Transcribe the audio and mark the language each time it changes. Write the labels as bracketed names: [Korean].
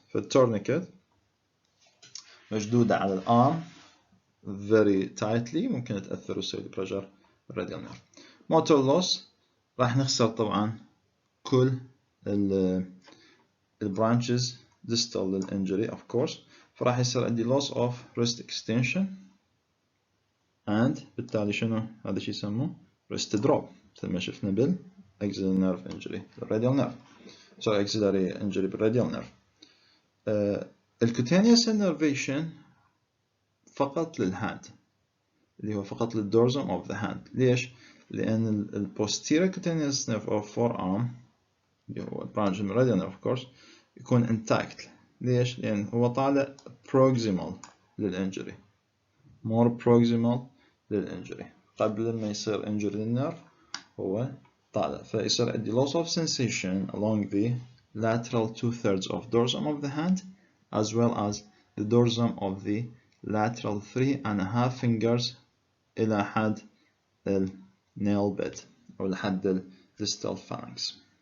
[Arabic] فالtourniquet مشدودة على الارم [English] very tightly [Arabic] ممكن تأثر وتسوي لي pressure radial nerve. [English] motor loss راح نخسر طبعا كل branches distal للinjury of course، [Arabic] فراح يصير عندي [English] loss of wrist extension and بالتالي شنو هذا شي يسموه wrist drop مثل ما شفنا axillary nerve injury بالradial nerve، sorry axillary injury بالradial nerve. [Arabic] الكوتينيوس innervation فقط للهاند اللي هو فقط للدورزم [English] of the hand. ليش؟ لأن ال posterior cutaneous nerve of forearm اللي هو branch من radial nerve of course يكون intact. [Arabic] ليش؟ لأن هو طالع proximal للإنجري، [English] more proximal [Arabic] للإنجري. قبل ما يصير [English] injury للنيرف هو طالع، فيصير عندي loss of sensation along the lateral 2/3 of dorsum of the hand as well as the dorsum of the lateral 3.5 fingers إلى حد ال nail bed أو لحد ال distal phalanx.